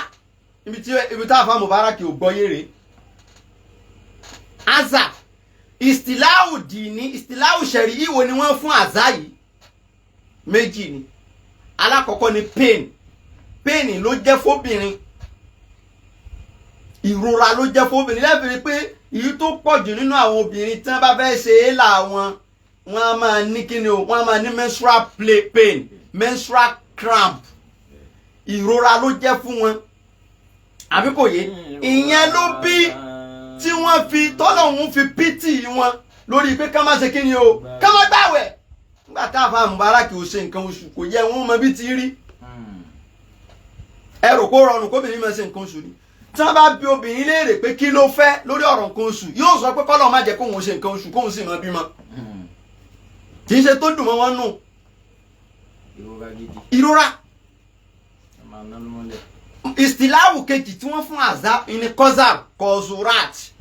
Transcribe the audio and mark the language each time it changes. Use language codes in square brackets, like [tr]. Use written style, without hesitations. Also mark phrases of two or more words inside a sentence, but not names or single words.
[yo] ibi tá a fa Mubarak ò gbọ́ yére àzà [ar] اصطلاح ديني اصطلاح شرعي [yo] wo ni wọ́n fún àzá yìí méjì ni alákọ̀ọ́kọ́ ni pain ló jẹ́ fóbìnrin ìrora ló jẹ́ fóbìnrin lẹ́bìnrin pé èyí tó pọ̀ jù nínú àwọn obìnrin tí wọ́n bá fẹ́ ṣe é láwọn wọ́n á máa ní kíni o wọ́n á máa ní [en] menstrual pain menstrual cramp [yo] ìrora ló jẹ́ fún wọn àbí kò yé ìyẹn ló bí tí wọ́n fi tọ́lọ́hún fi pítì wọn lórí pé ká má ṣe kíni o ká má gbàwẹ̀ nígbà tá a fa Mubarak ò ṣe nǹkan oṣù kò yẹ wọn mọ bí ti rí ẹ rò kó rọrùn kóbìnrin máa ṣe nǹkan oṣù ni tí wọ́n bá bi obìnrin léèrè pé kí ló fẹ́ lórí ọ̀rọ̀ nǹkan oṣù yóò sọ pé kọ́lọ́ má jẹ́ kóun ṣe nǹkan oṣù kóun sì máa bímọ kì í ṣe tó dùn mọ́ wọn nù ìrora ìsìláwù kejì tí wọ́n fún àzá ní kọ́zà kọ́zurat